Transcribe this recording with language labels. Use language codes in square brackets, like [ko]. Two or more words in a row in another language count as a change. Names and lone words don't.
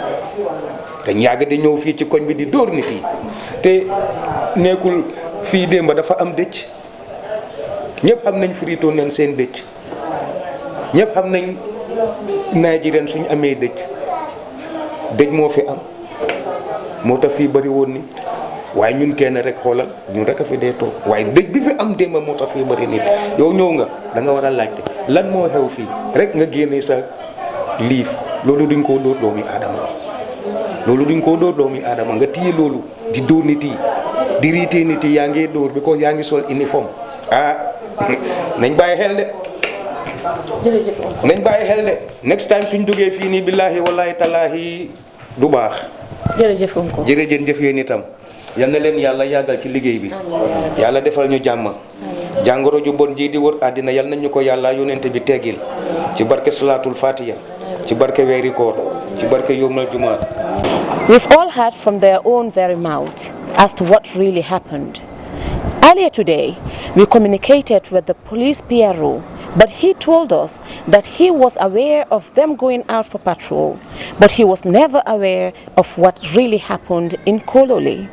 [wo] dañ yàgg di ñëw fii ci koñ bi di dóor nit yi te nekkul fii démb dafa am dëcc ñëpp xam nañ frito nañ seen dëcc ñëpp xam nañ Nigerian suñ amee dëcc moo fi am moo tax fii bari woon nit waaye ñun kenn rek xoolal ñun rek a fi dee toog waaye dëj bi fi am démb moo tax fii bari nit yow ñëw nga da nga war a laajte lan moo xew fii rek nga génnee sa liif loolu duñ koo dóor doomi aadama nga téye loolu di dóor nit yi di riitee nit yi yaa ngi dóor bi ko yaa ngi sol uniforme nañ bàyyi xel de nañ bàyyi xel de [en] next time [wo] suñ duggee fii nii [ar] بالله والله تالله [wo] du baax jërëjëf oncle jërëjëf yéen itam yal na leen yàlla yàggal ci liggéey bi yàlla defal ñu jàmm jàngoro ju bon ji di wër àddina yal nañ ñu ko yàlla yónnente bi teggil ci barke [ar] صلاة الفاتحة [wo] ci barke weeri koor ci barke [ar] يوم الجمعة. [en] We've all heard from their own very mouth as to what really happened. Earlier today, we communicated with the police PRO, but he told us that he was aware of them going out for patrol, but he was never aware of what really happened in Kololi.